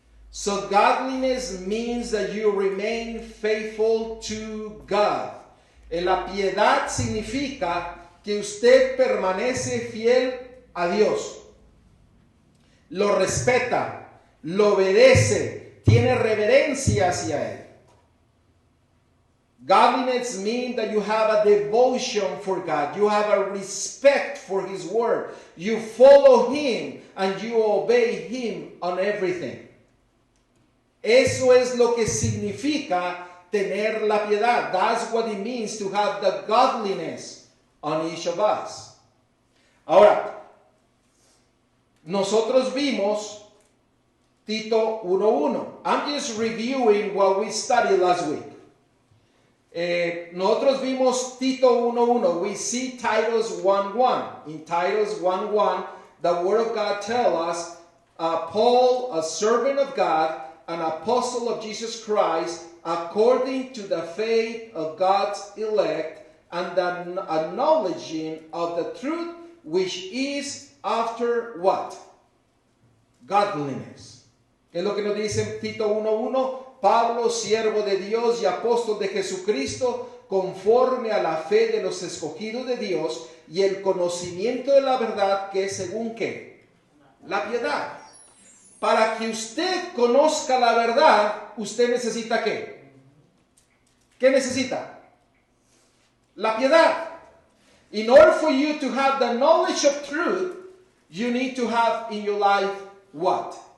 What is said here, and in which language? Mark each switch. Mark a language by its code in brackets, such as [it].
[en] So godliness means that you remain faithful to God. [es] La piedad significa que usted permanece fiel a Dios. Lo respeta, lo obedece, tiene reverencia hacia Él. [en] Godliness means that you have a devotion for God. You have a respect for His word. You follow Him and you obey Him on everything. [es] Eso es lo que significa tener la piedad. [en] That's what it means to have the godliness on each of us. [es] Ahora, nosotros vimos Tito 1:1. [en] I'm just reviewing what we studied last week. [es] Nosotros vimos Tito 1:1. [en] We see Titus 1:1. In Titus 1:1, the Word of God tells us, Paul, a servant of God, an apostle of Jesus Christ, according to the faith of God's elect, and the acknowledging of the truth, which is after what? Godliness. [es] ¿Qué es lo que nos dice Tito 1:1? Pablo, siervo de Dios y apóstol de Jesucristo, conforme a la fe de los escogidos de Dios y el conocimiento de la verdad, que es según ¿qué? La piedad. Para que usted conozca la verdad, usted necesita ¿qué? ¿Qué necesita? La piedad. [en] In order for you to have the knowledge of truth, you need to have in your life what?